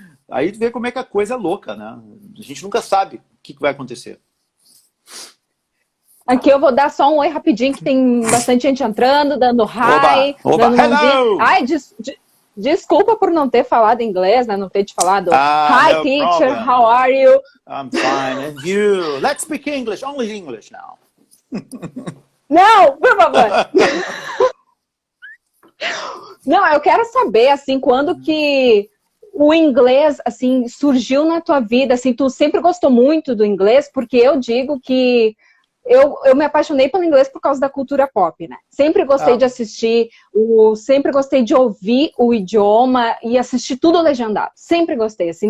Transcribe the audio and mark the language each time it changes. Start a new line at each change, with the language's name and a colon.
Portuguese: Aí tu vê como é que a coisa é louca, né? A gente nunca sabe o que vai acontecer. Aqui eu vou dar só um oi rapidinho, que tem bastante gente entrando, dando hi, oba, dando mãozinha.
English: hello!
Portuguese: Ai, desculpa por não ter falado inglês, né? Não ter te falado. Hi,
English: no teacher, problem. how are you? I'm fine, and you? Let's speak English, only English now.
Portuguese: Não, por favor. Não, eu quero saber, assim, quando que o inglês, assim, surgiu na tua vida, assim, tu sempre gostou muito do inglês, porque eu digo que eu me apaixonei pelo inglês por causa da cultura pop, né? Sempre gostei de assistir, sempre gostei de ouvir o idioma e assistir tudo legendado. Sempre gostei, assim.